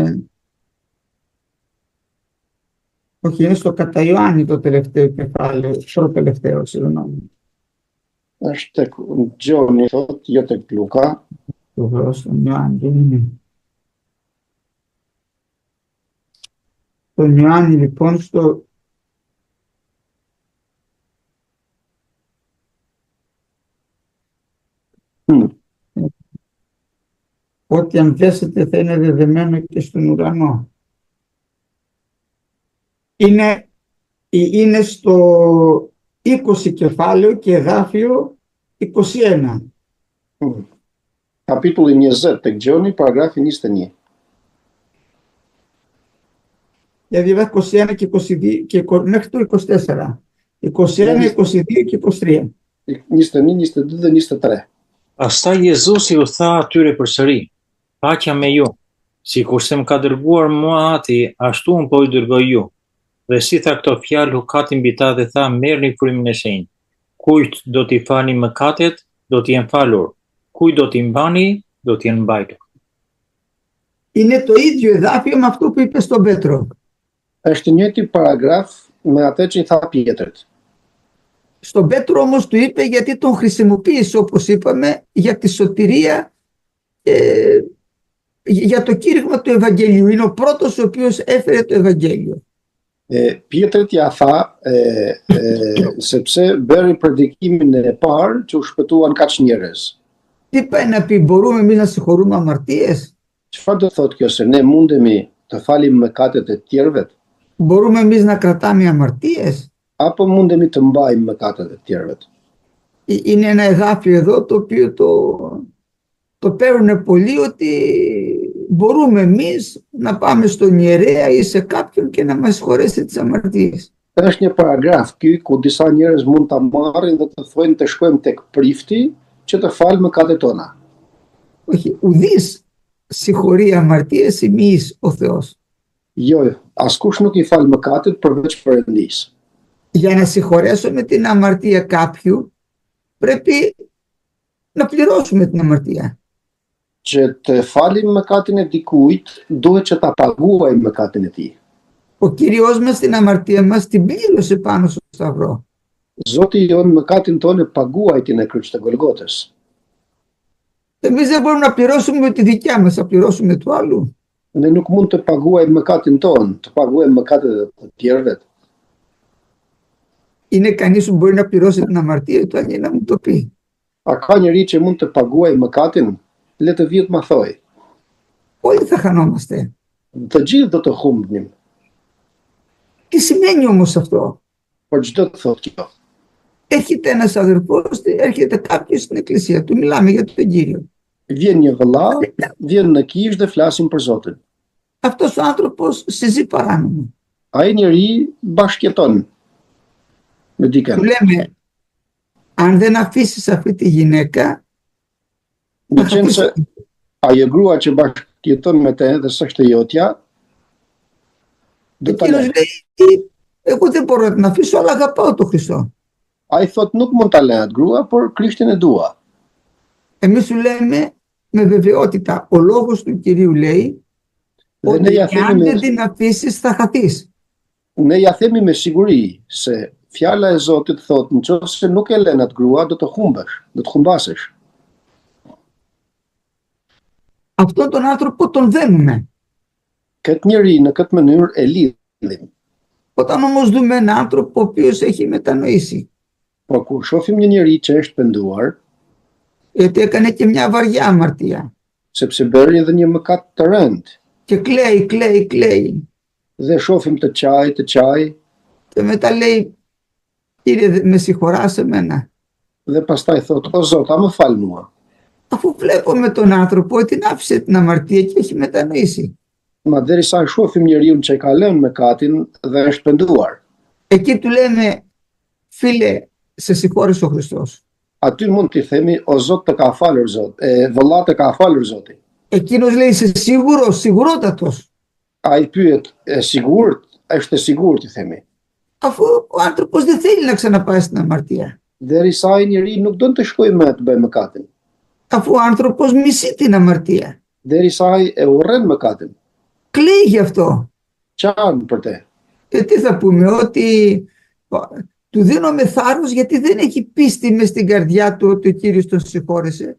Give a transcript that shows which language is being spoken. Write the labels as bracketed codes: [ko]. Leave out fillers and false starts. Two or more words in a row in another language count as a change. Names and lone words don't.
[el] όχι, είναι στο κατά Ιωάννη το τελευταίο κεφάλαιο, προτελευταίο, συγγνώμη. [sq] Është tek Gjoni, thot, jo tek Luka. [el] Το βρω στον Ιωάννη, δεν είναι. Στον Ιωάννη, λοιπόν, στο... Ό,τι αν δέσετε θα είναι δεδεμένο και στον ουρανό. Είναι στο 20 κεφάλαιο και εδάφιο 21. [sq] Kapitulli 20 tek Gjoni, paragrafi 21. [el] Δηλαδή 21 και 22 και μέχρι το 24. 21, 22 και 23. [sq] 21, 22 dhe 23. Pastaj Jezusi u tha atyre përsëri, paqja me ju, sikurse më ka dërguar mua Ati, ashtu unë po ju dërgoj ju. Dhe si tha këto fjalë, hukati mbi ta dhe tha, merrni frymën e shenjtë. Kujt do t'i falni mëkatet, do t'i jenë falur. Kujt do t'i mbani, do t'i jenë mbajtur. [el] Είναι το ίδιο εδάφιο με αυτό που είπε στον Πέτρο. [sq] Është i njëjti paragraf me atë që i tha Pjetrit. [el] Στον Πέτρο όμως του είπε γιατί τον χρησιμοποίησε, όπως είπαμε, για τη σωτηρία, για το κήρυγμα του Ευαγγελίου. Είναι ο πρώτος ο οποίος έφερε το Ευαγγέλιο. [sq] Pjetrit ja tha sepse bëri predikimin e parë që u shpëtuan kaq njerëz. [el] Τι πάει να πει, μπορούμε εμείς να συγχωρούμε αμαρτίες? [sq] Çfarë do thotë kjo, se ne mundemi të falim mëkatet e tjerëve [el] Μπορούμε εμείς να κρατάμε αμαρτίες? [sq] apo mundemi të mbajmë mëkatet e tjerëve? [el] Είναι ένα εδάφιο εδώ το οποίο το παίρνουν πολλοί, ότι μπορούμε εμείς να πάμε στον ιερέα ή σε κάποιον και να μας συγχωρέσει τις αμαρτίες. [sq] Është një paragraf ky ku disa njerëz mund ta marrin dhe të thonë të shkojmë tek prifti që të falë mëkatet tona. [el] Όχι, ουδής συγχωρεί αμαρτίες ημείς ο Θεός. [sq] Jo, askush nuk i fal mëkatet përveç Perëndisë. [el] Για να συγχωρέσουμε την αμαρτία κάποιου, πρέπει να πληρώσουμε την αμαρτία. [sq] Që të falim mëkatin e dikujt, duhet që ta paguajmë mëkatin e tij. [el] Ο Κύριος μας την αμαρτία μας την πλήρωσε πάνω στο σταυρό. [sq] Zoti jon mëkatin tonë paguajti në kryq të Golgotës. [el] Εμείς δεν μπορούμε να πληρώσουμε με τη δικιά μας, θα πληρώσουμε του άλλου. [sq] Ne nuk mund të paguajmë mëkatin tonë, të paguajmë mëkatet e të tjerëve. [el] Είναι κανείς που μπορεί να πληρώσει την αμαρτία του, αν να μου το πει. [sq] A ka njëri që mund të paguajë mëkatin? Le të vjet ma thoj. [el] Όλοι θα χανόμαστε. [sq] Të gjithë do të humbnim. [el] Τι σημαίνει όμως αυτό? [sq] Por çdo të thotë kjo? [el] Έρχεται ένας αδερφός, έρχεται κάποιος στην εκκλησία του, μιλάμε για τον Κύριο. [sq] Vjen një vëlla, vjen në kishë dhe flasim për Zotin. [el] Αυτός ο άνθρωπος συζεί παράνομα. [sq] Ai njeri bashkëjeton me dikën. [el] Του λέμε, αν δεν αφήσεις αυτή τη γυναίκα, [sq] Në qenë se ajo grua që bashkëjeton me te dhe s'është e jotja, do ta εκείνος lë. [el] λέει, εγώ δεν μπορώ να την αφήσω, αλλά αγαπάω τον Χριστό. [sq] Ai thot nuk mund ta lë atë grua, por Krishtin e dua. [el] Εμείς σου λέμε με βεβαιότητα, ο λόγος του Κυρίου λέει Dhe ότι αν δεν την αφήσεις θα χαθείς. [sq] Ne ja themi me siguri se fjala e Zotit thot nëse nuk e lën atë grua do të humbesh, do të humbasesh. [el] Αυτόν τον άνθρωπο τον δένουμε. [sq] Këtë njeri në këtë mënyrë e lidhim. [el] Όταν όμως δούμε έναν άνθρωπο ο οποίος έχει μετανοήσει, [sq] Po kur shohim një njeri që është penduar, [el] γιατί έκανε και μια βαριά αμαρτία [sq] sepse bëri edhe një mëkat të rënd, [el] και κλαίει [sq] dhe shohim të qaj, [el] και μετά λέει, Κύριε με συγχωράς εμένα? [sq] dhe pastaj thot, o Zot, a më fal mua. [el] Αφού βλέπουμε τον άνθρωπο ότι την άφησε την αμαρτία και έχει μετανοήσει. [sq] Ma derisa shohim njeriu që ka lënë mëkatin dhe është penduar. [el] Εκεί του λέμε, φίλε, σε συγχώρησε ο Χριστός. [sq] Aty mund t'i themi, o Zot të ka falur Zot, vëlla të ka falur Zoti. [el] Εκείνος λέει, είσαι σίγουρος, σιγουρότατος? [sq] Ai pyet, e sigurt? Është e sigurt, i themi. [el] Αφού ο άνθρωπος δεν θέλει να ξαναπάει στην αμαρτία. [sq] Derisa ai njeri nuk don të shkojë më të bëjë mëkatin. [el] Αφού ο άνθρωπος μισεί την αμαρτία. [sq] Derisa ai e urren mëkatin. [el] Κλαίει γι' αυτό. [sq] Çan për te. [el] Τι θα πούμε, ότι του δίνουμε θάρρος γιατί δεν έχει πίστη μες στην καρδιά του ότι ο Κύριος τον συγχώρεσε.